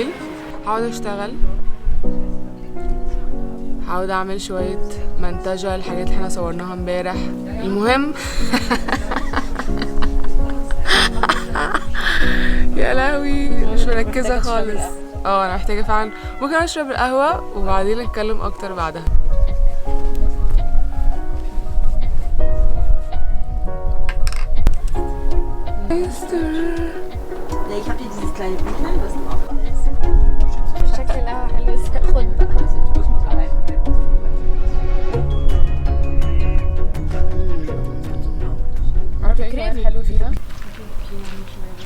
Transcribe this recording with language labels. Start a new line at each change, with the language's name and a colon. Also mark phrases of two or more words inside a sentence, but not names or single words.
Arabic: هقعد اشتغل، هقعد اعمل شويه منتجه الحاجات اللي احنا صورناها امبارح. المهم يا لهوي مش مركزه خالص. انا محتاجه فعلا ممكن اشرب القهوه وبعدين نتكلم اكتر بعدها.
German: Ich habe hier dieses kleine Büchlein, das du auch
Arabic: شكل القهوة حلو بس خد عارفه ايه كمان حلو فيها؟